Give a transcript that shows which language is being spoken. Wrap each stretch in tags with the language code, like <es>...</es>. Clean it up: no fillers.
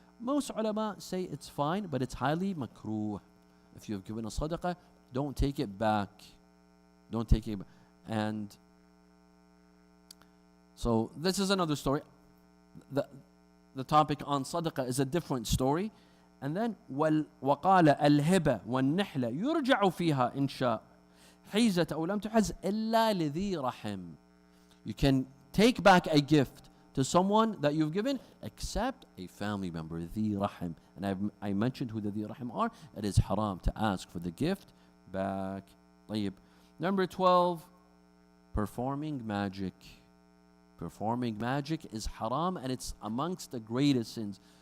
<en>Most ulama say it's fine, but it's highly makruh. If you've given a sadaqah, don't take it back. Don't take it back. And so this is another story. The topic on sadaqah is a different story. And then</en> <ar>وقال الهبة والنحلة يرجع فيها إن شاء حيزة أو لم تحز إلا لذي رحم.</ar> <en>You can take back a gift to someone that you've given, except a family member, ذي رحم. And I mentioned who the ذي رحم are. It is haram to ask for the gift back.</en> <ar>طيب.</ar> <en>Number 12, performing magic. Performing magic is haram, and it's amongst the greatest sins.</en>